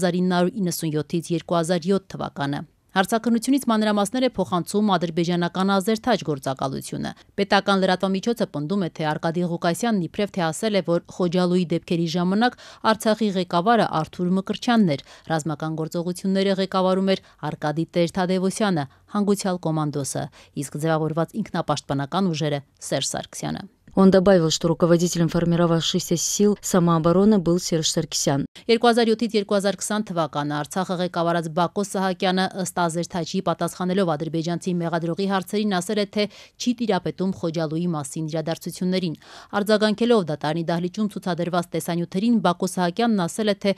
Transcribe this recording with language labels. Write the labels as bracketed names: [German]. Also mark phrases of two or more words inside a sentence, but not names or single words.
[Armenian] 1997-ից 2007 թվականը։ Հարցաքննությունից մանրամասներ է փոխանցում ադրբեջանական Ազերթաջ գործակալությունը։ Պետական լրատվամիջոցը պնդում է, թե Արկադի Ղուկասյանն իբրև թե ասել է, որ Խոջալույի դեպքերի ժամանակ Արցախի ղեկավարը Արթուր Մկրտչյանն էր, ռազմական գործողությունները ղեկավարում էր Արկադի Տեր-Թադևոսյանը, հանգուցյալ կոմանդոսը, իսկ ձևավորված ինքնապաշտպանական ուժերը Սերժ Սարգսյանը։ [Russian] Он добавил, что руководителем формировавшихся сил самообороны был Серж Սարգսյան։ [Armenian] 2007-2020 թվականը Արցախը ղեկավարած Բակո Սահակյանը ըստ Ազերթաջի պատասխանելով ադրբեջանցի մեղադրողի հարցերին ասել է, թե չի տիրապետում Խոջալույի մասին իրադարձություններին։ Արձագանքելով դատարանի դահլիճում ցուցադրված տեսանյութերին, Բակո Սահակյանն ասել է, թե